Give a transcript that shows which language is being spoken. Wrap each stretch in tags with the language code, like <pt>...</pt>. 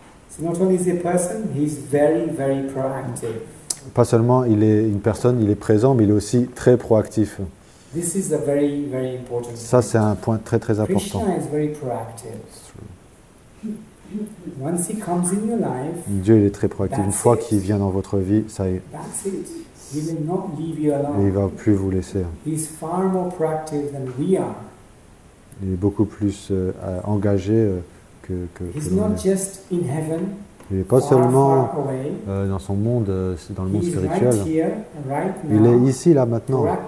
<en>So not only is he a person, he's very, very proactive.</en> <fr>Pas seulement il est une personne, il est présent, mais il est aussi très proactif.</fr> <en>This is a very, very important.</en> <fr>Ça c'est un point très très important.</fr> <en>Krishna is very proactive. Once he comes in your life,</en> <fr>Dieu il est très proactif. Une fois qu'il vient dans votre vie, ça y est.</fr> <en>That's it. He will not leave you alone.</en> <fr>Et il va plus vous laisser.</fr> <en>He's far more proactive than we are.</en> <fr>Il est beaucoup plus engagé que</fr> <en>He's not just in heaven.</en> <fr>Il n'est pas seulement dans son monde, dans le monde spirituel. Il est ici, là, maintenant.</fr>